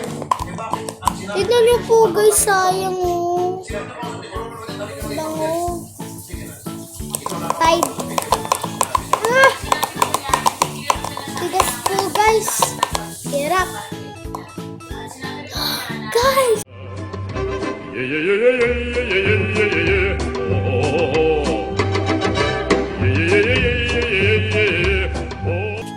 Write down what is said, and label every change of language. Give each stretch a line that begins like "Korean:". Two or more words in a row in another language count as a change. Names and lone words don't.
Filipino: Tignan niyo po, guys, sayang oh. Bango. Tide. Tigas po, guys. Hirap. Guys! Yeah, yeah, yeah, yeah, yeah, yeah, yeah, yeah, yeah, yeah. Oh, oh, oh, oh. Yeah, yeah, yeah, yeah, yeah, yeah, yeah, yeah. Oh.